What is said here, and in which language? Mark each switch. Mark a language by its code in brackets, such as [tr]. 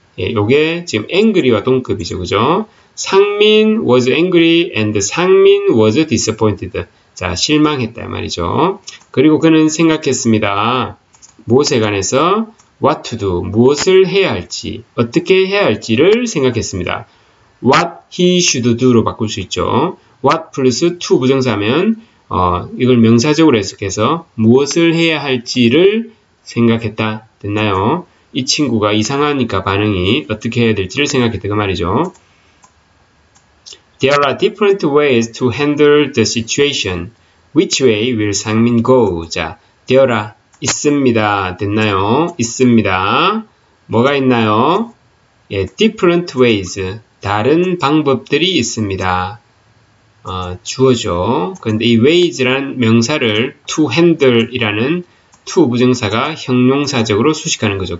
[ko] 예, 요게 지금 angry와 동급이죠. 그죠? [en] 상민 was angry and 상민 was disappointed. [ko] 자, 실망했다 말이죠. 그리고 그는 생각했습니다. 무엇에 관해서 [en] what to do, [ko] 무엇을 해야 할지, 어떻게 해야 할지를 생각했습니다. [en] what he should do [ko] 로 바꿀 수 있죠. what 플러스 to 부정사면 이걸 명사적으로 해석해서 무엇을 해야 할지를 생각했다. 됐나요? 이 친구가 이상하니까 반응이 어떻게 해야 될지를 생각했다 그 말이죠. [en] There are different ways to handle the situation. Which way will 상민 go? [ko] 자, [en] there are [ko] 있습니다. 됐나요? 있습니다. 뭐가 있나요? 예, [en] different ways. [ko] 다른 방법들이 있습니다. 주어죠. 그런데 이 ways라는 명사를 [en] to handle [ko] 이라는 to 부정사가 형용사적으로 수식하는 거죠.